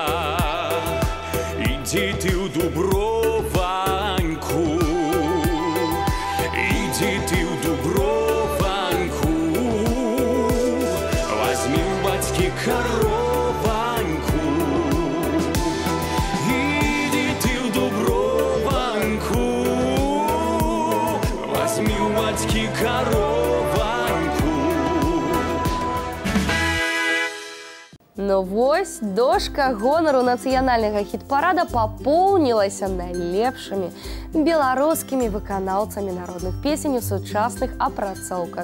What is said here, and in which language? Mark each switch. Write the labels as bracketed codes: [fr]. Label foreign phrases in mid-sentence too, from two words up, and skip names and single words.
[uk] Іди ти у Дуброваньку, іди ти у Дуброваньку, возьми у батьки корованьку. Іди ти у Дуброваньку, возьми у батьки корованьку. [be] Ну вось, дошка гонару нацыянальнага хіт-парада папоўнілася найлепшымі беларускімі выканаўцамі народных песень у сучасных апрацоўках.